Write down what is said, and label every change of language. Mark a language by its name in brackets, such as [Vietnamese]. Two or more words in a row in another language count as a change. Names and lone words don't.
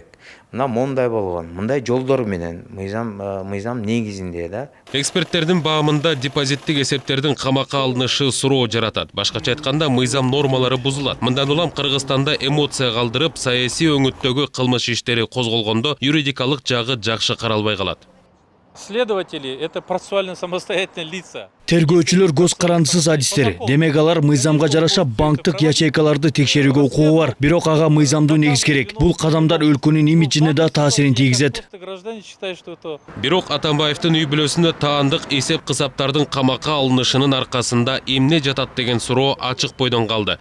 [Kyrgyz] Мына мондай болгон, мындай жолдор менен мыйзам негизинде да. Эксперттердин баамында депозиттик эсептердин камакка алынышы суроо жаратат. Башкача айтканда, мыйзам нормалары бузулат. Мындан улам Кыргызстанда эмоция калдырып, саясий өңүттөгү кылмыш иштери козголгондо юридикалык жагы жакшы каралбай калат. [Russian] Следователи – это процессуально самостоятельные лица. [Kyrgyz] Тергөөчүлөр көз карандысыз адистер. Демек алар мыйзамга жараша банктык ячейкаларды текшерүүгө укугу бар. Бирок ага мыйзамдуу негиз керек. Бул кадамдар өлкөнүн имиджине да таасирин тийгизет. Бирок Атамбаевдин үй бүлөсүндө таандык эсеп кысаптардын камакка алынышынын аркасында эмне жатат деген суроо ачык бойдон калды.